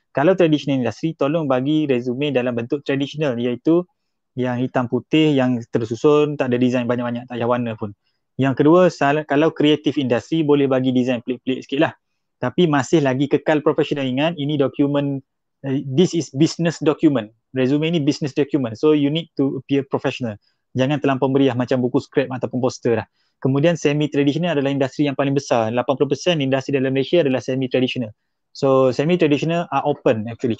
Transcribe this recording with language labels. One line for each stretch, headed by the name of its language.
Malay: Kalau traditional industry, tolong bagi resume dalam bentuk traditional, iaitu yang hitam putih, yang tersusun, tak ada design banyak-banyak, tak payah warna pun. Yang kedua, kalau creative industry boleh bagi design pelik-pelik sikit lah. Tapi masih lagi kekal profesional. Ingat, ini dokumen,
English: this is business document. Resume ni business document. So you need to appear professional.
Malay: Jangan terlampau meriah macam buku skrip ataupun poster lah. Kemudian semi-traditional adalah industri yang paling besar. 80% industri dalam Malaysia adalah semi-traditional.
English: So semi-traditional are open actually.